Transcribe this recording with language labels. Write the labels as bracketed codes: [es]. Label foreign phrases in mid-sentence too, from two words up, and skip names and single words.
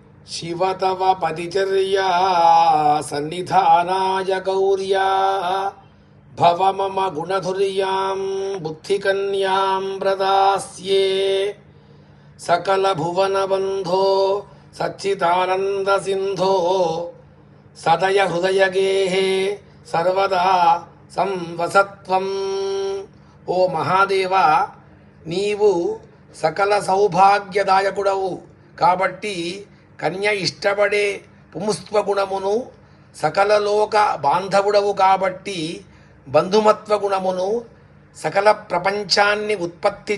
[sa] शिव तव पतिचर्या सन्निधानाय गौर्या भव मम गुणधुर्यां बुद्धिकन्यां प्रदास्ये सकलभुवनबन्धो सच्चिदानन्दसिन्धो सदय हृदयगेहे सर्वदा संवसत्वम्। [te] ఓ మహాదేవా, నీవు సకల సౌభాగ్యదాయకుడవు కాబట్టి కన్య ఇష్టపడే పుంస్త్వ గుణమును, సకల లోక బాంధవుడవు కాబట్టి బంధుమత్వ గుణమును, సకల ప్రపంచాన్ని ఉత్పత్తి